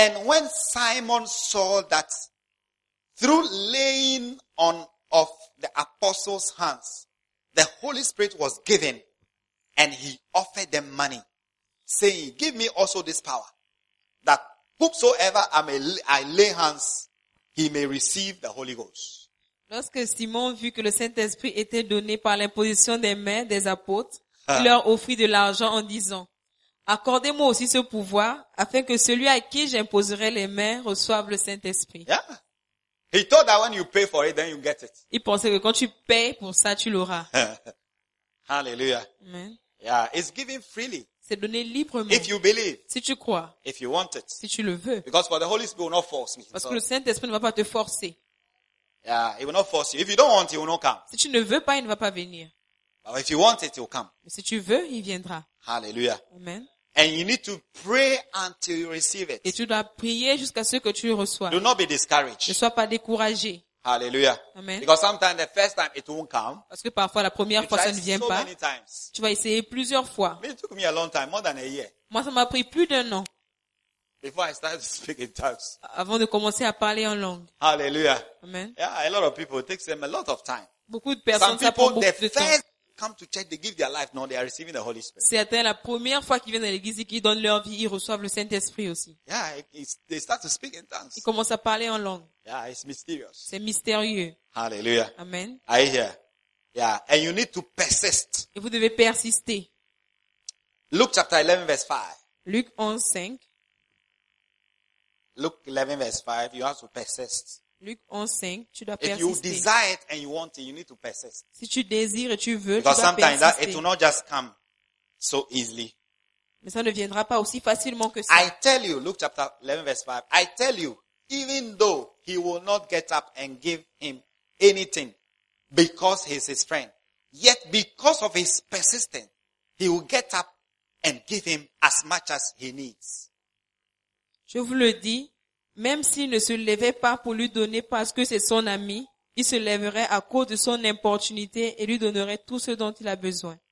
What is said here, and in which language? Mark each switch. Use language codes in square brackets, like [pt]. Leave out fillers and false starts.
[en] And when Simon saw that through laying on of the apostles' hands, the Holy Spirit was given, and he offered them money, saying, give me also this power, that whosoever I lay hands, he may receive the Holy Ghost. [fr] Lorsque Simon vit que le Saint-Esprit était donné par l'imposition des mains des apôtres, il leur offrit de l'argent en disant, accordez-moi aussi ce pouvoir, afin que celui à qui j'imposerai les mains reçoive le Saint-Esprit. [en] Yeah. He thought that when you pay for it, then you get it. [fr] Il pensait que quand tu payes pour ça, tu l'auras. Hallelujah. Amen. [en] Yeah, it's given freely. [fr] C'est donner librement. [en] If you believe, [fr] si tu crois. [en] If you want it, [fr] si tu le veux. [en] Because for the Holy Spirit will not force me. [fr] Parce que le Saint-Esprit ne va pas te forcer. [en] Yeah, he will not force you. If you don't want, he will not come. [fr] Si tu ne veux pas, il ne va pas venir. [en] But if you want it, he will come. [fr] Mais si tu veux, il viendra. Hallelujah. Amen. [en] And you need to pray until you receive it. [fr] Et tu dois prier jusqu'à ce que tu le reçois. [en] Do not be discouraged. [fr] Ne sois pas découragé. Hallelujah. Amen. [en] Because sometimes the first time it won't come. [fr] Parce que parfois la première fois ça ne vient pas. Tu vas essayer plusieurs fois. [en] It took me a long time, more than a year. [fr] Moi ça m'a pris plus d'un an. [en] Before I started to speak in tongues. [fr] Avant de commencer à parler en langue. Hallelujah. Amen. [en] Yeah, a lot of people, it takes them a lot of time. [fr] Beaucoup de personnes ça prend beaucoup de temps. [en] Come to church, they give their life. Now they are receiving the Holy Spirit. [fr] Certains la première fois qu'ils viennent à l'église et qu'ils donnent leur vie, ils reçoivent le Saint-Esprit aussi. [en] Yeah, they start to speak in tongues. [fr] Ils commencent à parler en langue. [en] Yeah, it's mysterious. [fr] C'est mystérieux. Hallelujah. Amen. [en] I hear. Yeah, and you need to persist. [fr] Et vous devez persister. [en] Luke chapter 11 verse 5. [fr] Luc 11 5. [en] Luke 11 verse 5. You have to persist. [fr] Luc 11, 5, tu dois persister. [en] If you desire it and you want it, you need to persist. [fr] Si tu désires et tu veux, [en] because [fr] tu dois persister. [en] Because sometimes it will not just come so easily. [fr] Mais ça ne viendra pas aussi facilement que ça. [en] I tell you, Luke chapter 11, verse 5, I tell you, even though he will not get up and give him anything because he is his friend, yet because of his persistence, he will get up and give him as much as he needs. [fr] Je vous le dis, même s'il ne se levait pas pour lui donner parce que c'est son ami, il se lèverait à cause de son importunité et lui donnerait tout ce dont il a besoin.